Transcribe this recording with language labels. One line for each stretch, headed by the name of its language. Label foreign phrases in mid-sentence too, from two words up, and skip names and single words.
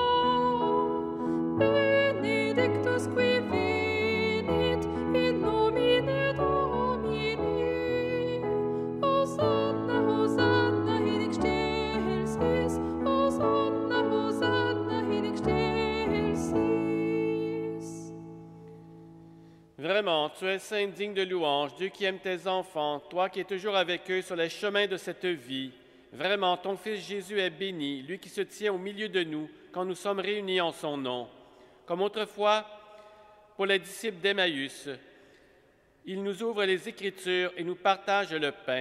Latin: Benedictus qui venit in nomine Domini. Hosanna, Hosanna in excelsis, Hosanna, Hosanna in excelsis.
French: Vraiment, tu es saint, digne de louange, Dieu qui aime tes enfants, toi qui es toujours avec eux sur les chemins de cette vie. Vraiment, ton Fils Jésus est béni, lui qui se tient au milieu de nous quand nous sommes réunis en son nom. Comme autrefois, pour les disciples d'Emmaüs, il nous ouvre les Écritures et nous partage le pain.